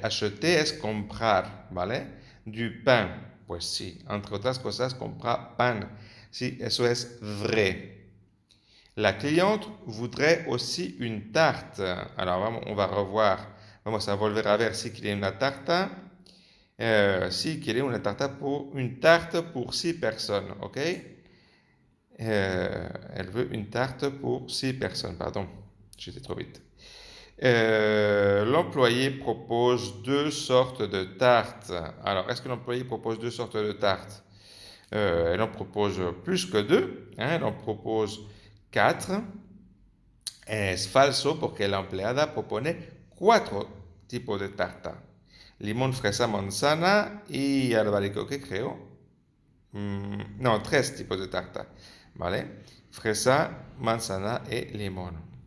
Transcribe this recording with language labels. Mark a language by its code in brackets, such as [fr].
[fr] Acheter [es] es comprar, ¿vale? [fr] Du pain, [es] pues sí. Entre otras cosas, compra pan. Sí, eso es [fr] vrai. La cliente voudrait aussi une tarte. Alors, on va revoir. [es] Vamos a volver a ver si quiere una tarta. Si quiere una tarta [fr] une tarte pour 6 personnes, [es] ¿ok? [fr] Elle veut une tarte pour 6 personnes, pardon. J'étais trop vite. L'employé propose 2 sortes de tartes. Alors, est-ce que l'employé propose 2 sortes de tartes? Elle en propose plus que 2. Elle en propose 4. [es] Es falso porque la empleada propone 4 tipos de tarta. Limón, fresa, manzana y albaricoque, creo. No, 3 tipos de tarta. ¿Vale? Fresa, manzana y limón.